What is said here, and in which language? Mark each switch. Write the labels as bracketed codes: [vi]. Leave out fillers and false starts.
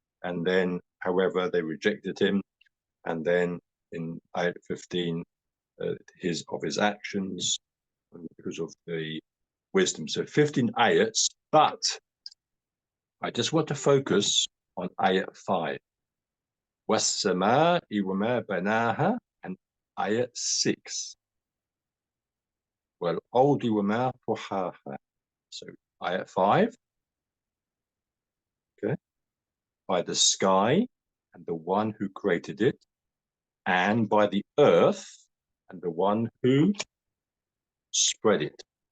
[en] And then, however, they rejected him. And then in ayat 15, his actions because of the wisdom. So 15 ayats, but I just want to focus on ayat 5. [ar] وَالسَّمَاءِ وَمَا بَنَاهَا, [en] and ayat 6. [ar] وَالْأَرْضِ وَمَا طَحَاهَا. [en] So ayat 5, okay, by the sky and the one who created it, and by the earth and the one who spread it.